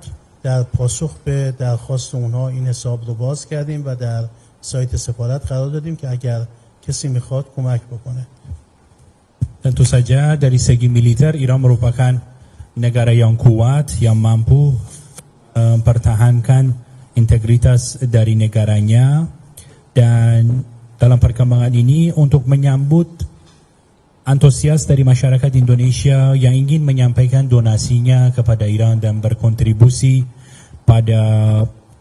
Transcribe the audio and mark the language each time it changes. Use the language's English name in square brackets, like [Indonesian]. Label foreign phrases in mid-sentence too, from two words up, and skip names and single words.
[Persian] در پاسخ به درخواست اونها این حساب رو باز کردیم و در سایت سفارت قرار دادیم که اگر کسی میخواد کمک بکنه. [Indonesian] Tentu saja dari segi militer Iran merupakan negara yang kuat, yang mampu mempertahankan integritas dari negaranya, dan dalam perkembangan ini untuk menyambut antusias dari masyarakat Indonesia yang ingin menyampaikan donasinya kepada Iran dan berkontribusi pada